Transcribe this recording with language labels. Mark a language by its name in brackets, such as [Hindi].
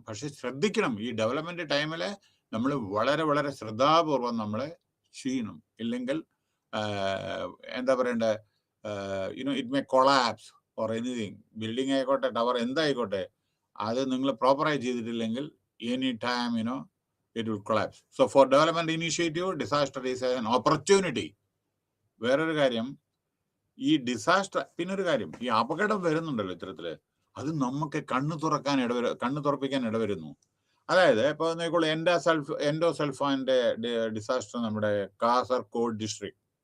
[Malayalam] പക്ഷെ ശ്രദ്ധിക്കണം, ഈ ഡെവലപ്മെന്റ് ടൈമില് നമ്മൾ വളരെ വളരെ ശ്രദ്ധാപൂർവം നമ്മൾ ചെയ്യണം. ഇല്ലെങ്കിൽ എന്താ പറയണ്ടേ, [English] It may collapse or anything. [Malayalam] Building ആയിക്കോട്ടെ, ടവർ എന്തായിക്കോട്ടെ, അത് നിങ്ങൾ പ്രോപ്പറായി ചെയ്തിട്ടില്ലെങ്കിൽ [English] Any time it will collapse. So for development initiative, disaster is an opportunity. [Malayalam] വേറൊരു കാര്യം, ഈ ഡിസാസ്റ്റർ, പിന്നെ ഒരു കാര്യം, ഈ അപകടം വരുന്നുണ്ടല്ലോ ഇത്തരത്തില്, അത് നമുക്ക് കണ്ണു തുറപ്പിക്കാൻ ഇടവരുന്നു. അതായത് ഇപ്പൊ നോക്കോളൂ, എൻഡോസൾഫാന്റെ ഡിസാസ്റ്റർ നമ്മുടെ കാസർഗോഡ് ഡിസ്ട്രിക്ട്.